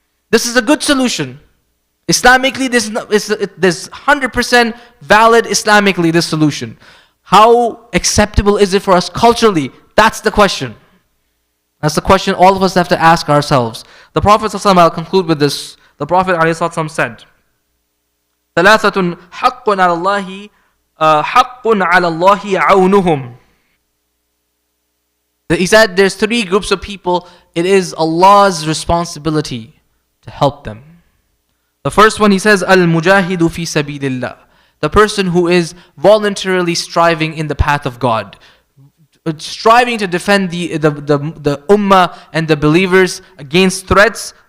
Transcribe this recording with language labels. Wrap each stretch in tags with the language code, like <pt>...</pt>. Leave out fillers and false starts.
<en>This is a good solution. Islamically, this is 100% valid Islamically, this solution. How acceptable is it for us culturally? That's the question. That's the question all of us have to ask ourselves. The Prophet ﷺ, I'll conclude with this. The Prophet ﷺ said,</en> <ar>ثلاثة حق على الله حق على الله عونهم.</ar> <en>He said there's three groups of people. It is Allah's responsibility to help them. The first one, he says,</en> <ar>Al-Mujahidu fi sabilillah.</ar> <en>The person who is voluntarily striving in the path of God. Striving to defend the ummah and the believers against threats.</en>